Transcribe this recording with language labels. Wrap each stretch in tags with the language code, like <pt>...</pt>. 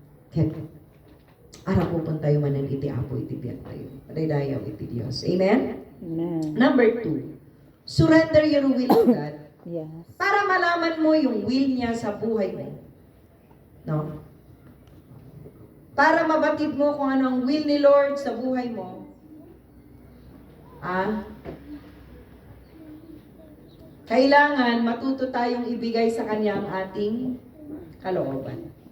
<ilo>Kaya arapupon tayo manan iti Apo iti biyak tayo. Padaydayaw iti Diyos. Amen? Amen.</ilo> <en>Number 2, surrender your will to God. Yes.</en> <tl>Para malaman mo yung will niya sa buhay mo. No? Para mabatid mo kung ano ang will ni Lord sa buhay mo. Kailangan matuto tayong ibigay sa Kanya ang ating kalooban.</tl>